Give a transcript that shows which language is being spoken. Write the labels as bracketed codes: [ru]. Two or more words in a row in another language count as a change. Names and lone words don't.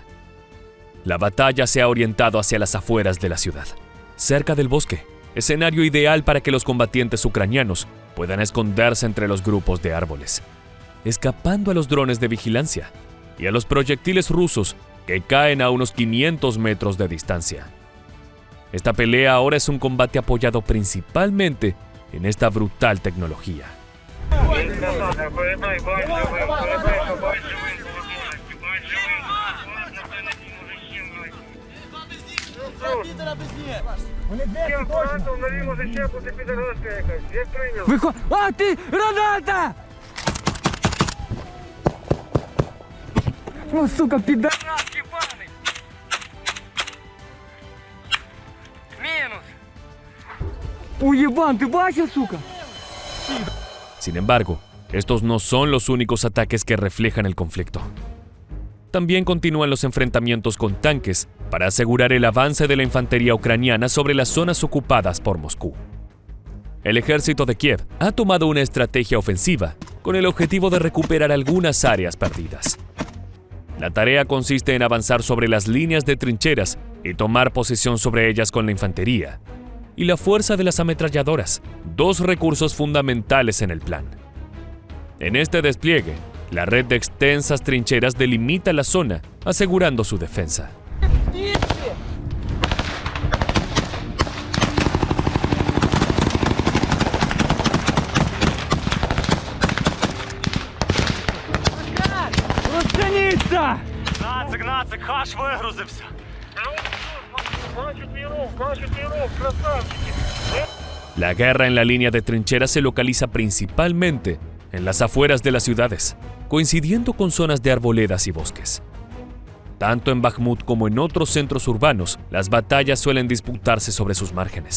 [es] La batalla se ha orientado hacia las afueras de la ciudad, cerca del bosque, escenario ideal para que los combatientes ucranianos puedan esconderse entre los grupos de árboles, escapando a los drones de vigilancia y a los proyectiles rusos que caen a unos 500 metros de distancia. Esta pelea ahora es un combate apoyado principalmente en esta brutal tecnología. [ru] А, ты! Граната! О, сука, пидорас ебаный! Минус! Уебан, ты бачил, сука? [es] Sin embargo, estos no son los únicos ataques que reflejan el conflicto. También continúan los enfrentamientos con tanques para asegurar el avance de la infantería ucraniana sobre las zonas ocupadas por Moscú. El ejército de Kiev ha tomado una estrategia ofensiva con el objetivo de recuperar algunas áreas perdidas. La tarea consiste en avanzar sobre las líneas de trincheras y tomar posesión sobre ellas con la infantería y la fuerza de las ametralladoras, dos recursos fundamentales en el plan. En este despliegue, La red de extensas trincheras delimita la zona, asegurando su defensa. [uk] Нацик, хаш вигрузився. [es] La guerra en la línea de trincheras se localiza principalmente en las afueras de las ciudades, coincidiendo con zonas de arboledas y bosques. Tanto en Bakhmut como en otros centros urbanos, las batallas suelen disputarse sobre sus márgenes.